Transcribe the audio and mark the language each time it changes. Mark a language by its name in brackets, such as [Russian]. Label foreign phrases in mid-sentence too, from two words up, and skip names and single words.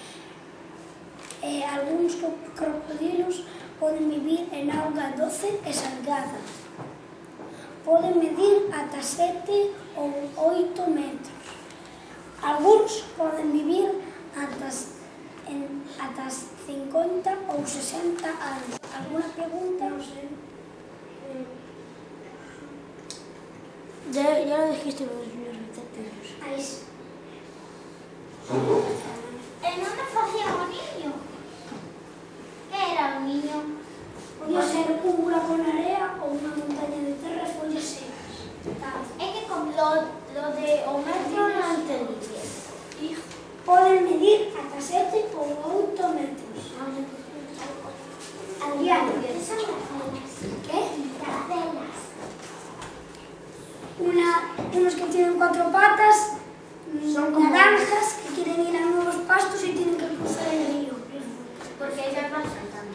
[Galician] E algúns crocodilos poden vivir en auga doce e salgada. Poden medir ata 7 ou 8 metros. Algúns poden vivir ata 50 ou 60 anos. [Spanish] Alguna pregunta? No sé. Ya lo dijiste los receptores. [Galician] Aí sí. E non me facía o niño? Que era o niño? Podía ser un buraco na area ou unha montaña de terra e follas secas. É que [Spanish] con lo de [Galician] o metro non [Spanish] entendí bien. [Galician] Poden medir ata 7 ou 8 metros. Adriano, Que son gacelas? [Spanish] ¿qué? Gacelas. Unos que tienen 4 patas, naranjas, que quieren ir a nuevos pastos y tienen que cruzar el río. Porque ellas van saltando.